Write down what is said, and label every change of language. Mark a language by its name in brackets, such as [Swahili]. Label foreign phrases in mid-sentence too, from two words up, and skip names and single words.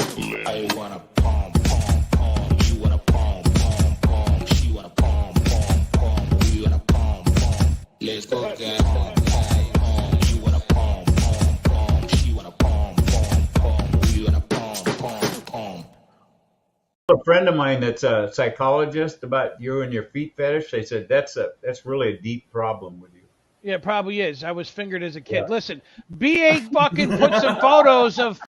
[English] I wanna pom pom pom, you wanna pom pom pom, she wanna pom pom pom, we wanna pom pom. Let's go get pom pom pom, you wanna pom pom pom, she wanna pom pom pom, we wanna pom pom pom. A friend of mine that's a psychologist about you and your feet fetish. They said that's really a deep problem with you. Yeah, it probably is. I was fingered as a kid. Listen, B8 fucking put some photos of